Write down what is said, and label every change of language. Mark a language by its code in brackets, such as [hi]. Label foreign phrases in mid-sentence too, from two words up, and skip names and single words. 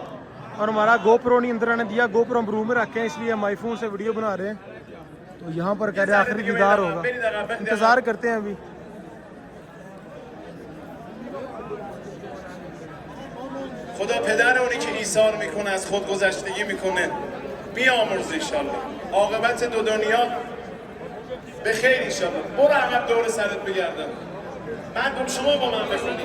[hi] और हमारा गोप्रो नहीं अंदर आने दिया, गोप्रो हम रूम में रखे हैं, इसलिए हम आईफोन से वीडियो बना रहे हैं। तो यहाँ पर कह रहे हैं आखिरी दीदार होगा, इंतज़ार करते हैं अभी। [fa] خدا پدر اونی که ایثار میکنه از خود گذشتگی میکنه بیامرزه انشالله. عاقبت دو دنیا به خیر انشالله. برو عقب دور سرت بگردم. من شما با من بخونید.